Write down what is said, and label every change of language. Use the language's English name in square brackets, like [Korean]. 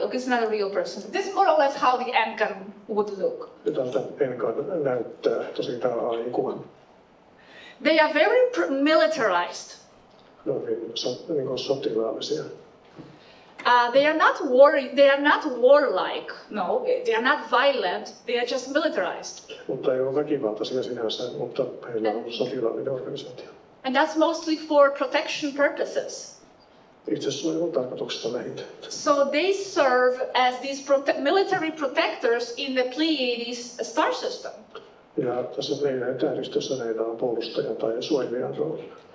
[English] Okay, it's not a real person. This is more or less how the Engan would look. [Finnish] Ja tältä Enkan näyttää tosi tämä AI-kuva. [English] They are very militarized. [Finnish] Ne on niin kuin sotilaallisia. [English] They are not warlike. No, they are not violent. They are just militarized. [Finnish] Mutta ei ole väkivaltaisia sinänsä, mutta heillä on sotilaallinen organisaatio. [English] And that's mostly for protection purposes. [Finnish] Itse suojelun tarkoituksesta lähinnä. [English] So they serve as these military protectors in the Pleiades star system. [Finnish] Ja tässä meidän tähdistössä näitä on puolustajan tai suojelijan rooli.